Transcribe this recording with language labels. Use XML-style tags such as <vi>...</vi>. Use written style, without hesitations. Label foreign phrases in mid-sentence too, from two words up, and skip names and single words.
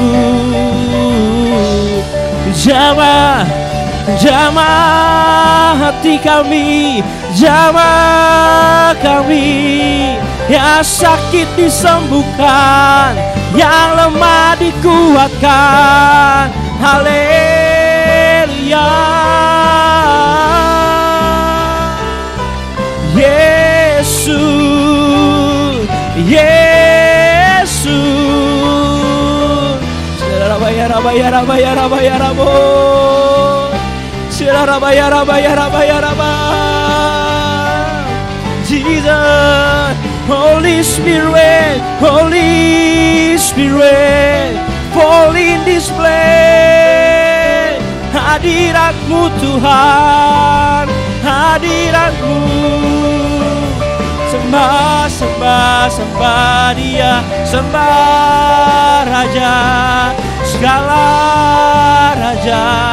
<id>Jamah hati kami, jamah kami, yang sakit disembuhkan, yang lemah dikuatkan. Haleluya, Yesus, Yesus. Rabaya, rabaya, rabaya, rabaya, rabo. Rabaya, rabaya, rabaya, rabaya.</id> <en>Jesus, Holy Spirit, Holy Spirit, fall in this place.</en> <id>Hadirat-Mu Tuhan, hadirat-Mu. Sembah, sembah, sembah Dia, sembah Raja, segala Raja.</id>